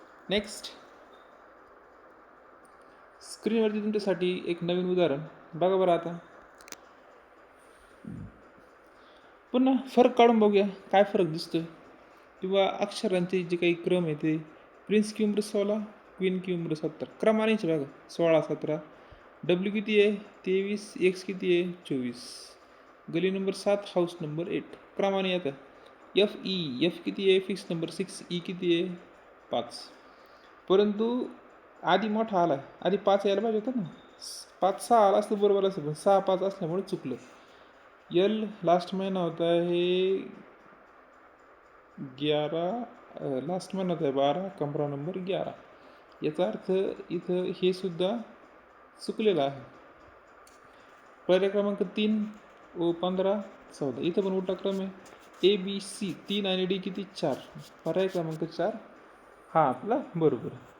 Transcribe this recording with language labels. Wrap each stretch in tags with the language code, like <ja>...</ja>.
<mr>Next, स्क्रीनवरती तुमच्यासाठी एक नवीन उदाहरण बघा बरं. आता पुन्हा फरक काढून बघूया, काय फरक दिसतोय किंवा अक्षरांचे जे काही क्रम आहे ते. Prince क्यूब्र 16, queen क्यूब्र 17. क्रमानेच बघा. 16, 17. डब्ल्यू किती आहे? 23. एक्स किती आहे? 24. गली नंबर 7, हाऊस नंबर 8. क्रमाने येतं. एफ किती आहे? Fix number 6. ई किती आहे? 5. परंतु आधी मोठा आला, आधी 5 यायला पाहिजे होतं ना. 5 6 आला असतं, बरोबर असतं, पण 6 5 असल्यामुळे चुकलं.</mr> <hi>यल लास्ट महिना होता है 11, लास्ट महिना होता है 12, कमरा नंबर 11.</hi> <mr>याचा अर्थ इथं हे सुद्धा चुकलेलं आहे. पर्याय क्रमांक 3, ओ 15, 14. इथं पण उलटा क्रम आहे. ABC 3 आणि डी किती? 4. पर्याय क्रमांक 4 हा आपला बरोबर.</mr>